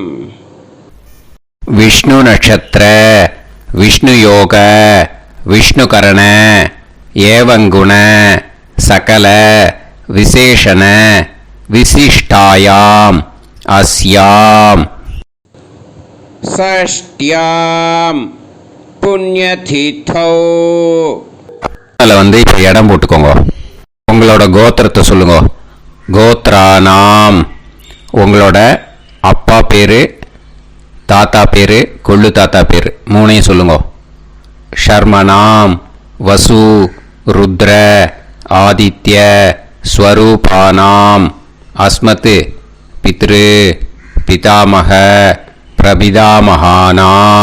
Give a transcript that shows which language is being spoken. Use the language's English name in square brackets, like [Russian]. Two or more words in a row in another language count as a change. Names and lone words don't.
[Sanskrit] विष्णु नक्षत्र विष्णु योग विष्णुकरण एवं गुण सकल विशेषण विशिष्टायाम अस्याम षष्ट्याम पुण्यतिथौ. [Tamil] அதில் இப்போ இடம் போட்டுக்கோங்க. உங்களோட கோத்திரத்தை சொல்லுங்க. கோத்ரானாம் உங்களோட அப்பா பேர், தாத்தா பேர், கொள்ளு தாத்தா பேர் 3ஐயும் சொல்லுங்க. [Sanskrit] शर्मणां वसु रुद्र आदित्य स्वरूपाणां अस्मत् पितृ पितामह प्रपितामहानाम्.